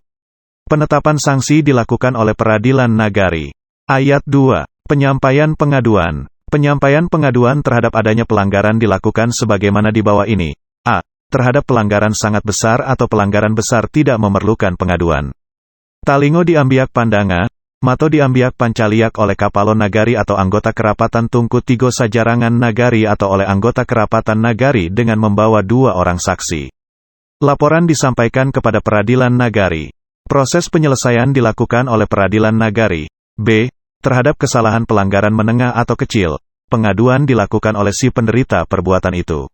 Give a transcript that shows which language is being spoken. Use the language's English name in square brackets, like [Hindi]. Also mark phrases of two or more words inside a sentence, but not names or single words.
[Indonesian] Penetapan sanksi dilakukan oleh peradilan nagari. Ayat 2. Penyampaian pengaduan. Penyampaian pengaduan terhadap adanya pelanggaran dilakukan sebagaimana di bawah ini. A. Terhadap pelanggaran sangat besar atau pelanggaran besar tidak memerlukan pengaduan. [Minangkabau] Talingo diambiak pandanga, mato diambiak pancaliak [Indonesian] oleh kapalon nagari atau anggota kerapatan Tungku Tigo Sajarangan nagari atau oleh anggota kerapatan nagari dengan membawa 2 orang saksi. Laporan disampaikan kepada peradilan nagari. Proses penyelesaian dilakukan oleh peradilan nagari. B. Terhadap kesalahan pelanggaran menengah atau kecil, pengaduan dilakukan oleh si penderita perbuatan itu.